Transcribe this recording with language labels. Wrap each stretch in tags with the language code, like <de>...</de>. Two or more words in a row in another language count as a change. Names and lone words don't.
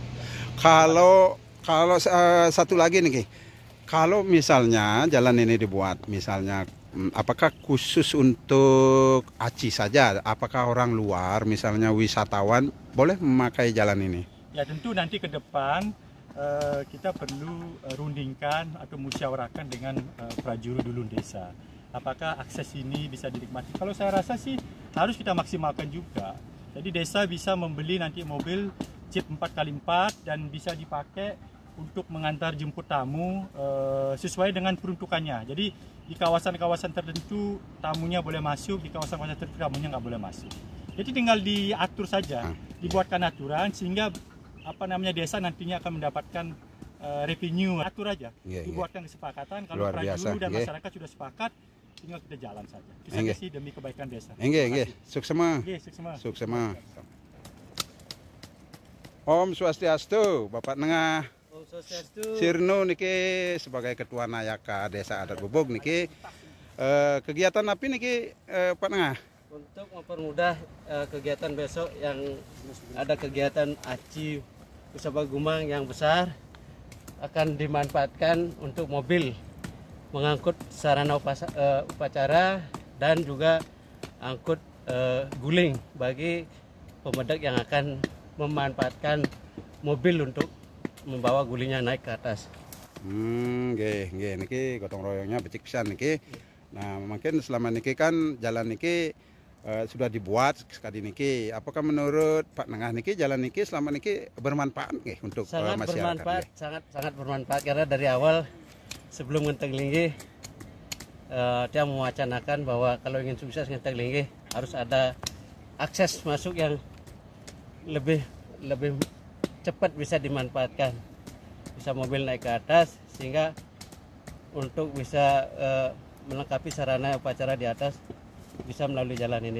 <id>Kalau satu lagi nih, kalau misalnya jalan ini dibuat, misalnya apakah khusus untuk Aci saja? Apakah orang luar, misalnya wisatawan, boleh memakai jalan ini? Ya, tentu nanti ke depan kita perlu rundingkan atau musyawarahkan dengan prajuru dulun desa. Apakah akses ini bisa dinikmati? Kalau saya rasa sih harus kita maksimalkan juga. Jadi desa bisa membeli nanti mobil Jeep 4x4 dan bisa dipakai untuk mengantar jemput tamu sesuai dengan peruntukannya. Jadi di kawasan-kawasan tertentu tamunya boleh masuk, di kawasan-kawasan tertentu tamunya nggak boleh masuk. Jadi tinggal diatur saja, dibuatkan aturan sehingga desa nantinya akan mendapatkan revenue. Atur aja, dibuatkan kesepakatan. Kalau prajuru dan masyarakat sudah sepakat, tinggal kita jalan saja. Bisa sih demi kebaikan desa.</id> <ban>Suksema. Suksema. Om Swastiastu,</ban> <id>Bapak Nengah Sirno niki sebagai Ketua Nayaka Desa Adat Bubuk niki kegiatan apa niki Pak Nengah? Untuk mempermudah kegiatan besok yang ada kegiatan aci Usaba Gumang yang besar akan dimanfaatkan untuk mobil mengangkut sarana upacara dan juga angkut guling bagi pemedak yang akan memanfaatkan mobil untuk membawa gulingnya naik ke atas.</id> <ban>Niki gotong royongnya becik pisan niki.</ban> <id>Nah, mungkin selama niki kan jalan niki sudah dibuat sekali niki. Apakah menurut Pak Nengah niki jalan niki selama niki bermanfaat nggih untuk masyarakat? Sangat bermanfaat karena dari awal sebelum Ngenteng Linggih dia mewacanakan bahwa kalau ingin sukses Ngenteng Linggih harus ada akses masuk yang lebih cepat bisa dimanfaatkan, bisa mobil naik ke atas sehingga untuk bisa melengkapi sarana upacara di atas bisa melalui jalan ini.</id>